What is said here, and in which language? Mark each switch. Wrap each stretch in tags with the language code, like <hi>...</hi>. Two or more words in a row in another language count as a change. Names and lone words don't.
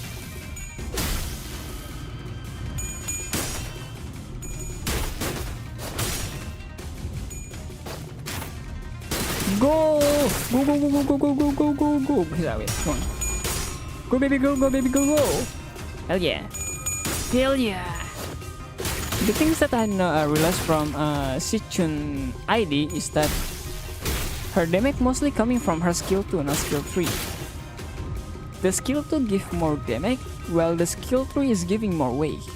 <en>Go! Go, go, go, go, go, go, go, go, go, go. Here, wait, come on. Go, baby, go, go, baby, go, go. Hell yeah. Hell yeah. The things that I realized from Xichun ID is that her damage mostly coming from her skill 2, not skill 3. The skill 2 give more damage, while the skill 3 is giving more weight.</en>